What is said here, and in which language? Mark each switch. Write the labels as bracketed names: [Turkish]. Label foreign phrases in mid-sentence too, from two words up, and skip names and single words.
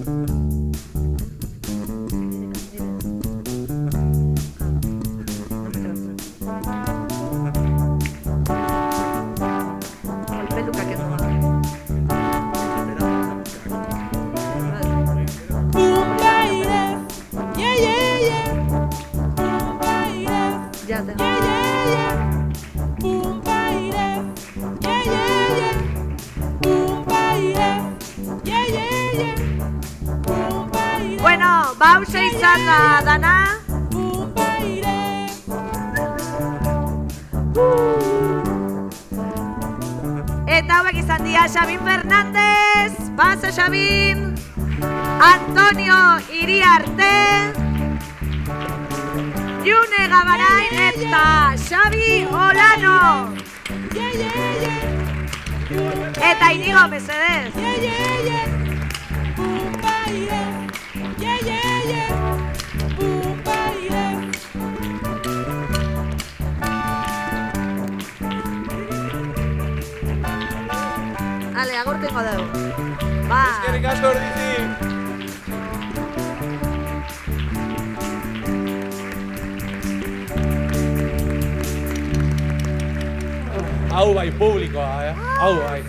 [English] Alpeluka kenua. Bumpaires, yeah, yeah, yeah. Bumpaires, Ya te. yeah, yeah, yeah. Bumpaires, yeah, yeah, yeah. Bumpaires, yeah, yeah, yeah. Bumpaires, [Basque] Bueno, hauze izan da dana. bumpaires. Eta hauek izan dira Xabin Fernández, Pasa Xabin, Antonio Iriarte, June Gabarain eta Xabi Olano. [English] Yeah, yeah, yeah. [Basque] Eta Inigo Mesedez. [English] Yeah, yeah, yeah. Bumpaires, yeah, yeah, yeah. Bumpaires. [Basque] Ale, agurtengo dugu. Ba. Eskerrik asko ordizi! Hau bai publikoa, hau bai.